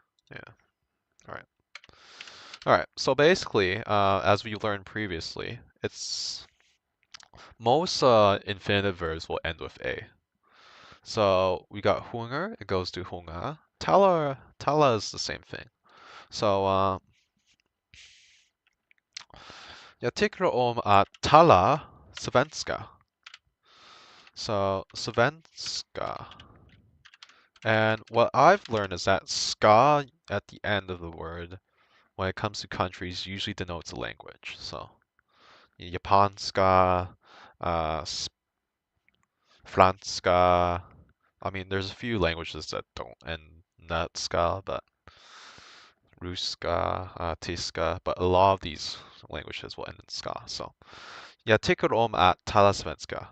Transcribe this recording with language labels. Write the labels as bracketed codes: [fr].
[en] Yeah. All right. All right. So basically, as we learned previously, it's most infinitive verbs will end with a. So we got hunger, it goes to hunga. Tala is the same thing. [sv] So jag tycker om att tala svenska. [en] So svenska. And what I've learned is that ska at the end of the word, when it comes to countries, usually denotes a language. So japanska, franska. I mean, there's a few languages that don't end in that ska, but Ruska, Tiska, but a lot of these languages will end in ska. [sv] So, jag tycker om att tala svenska.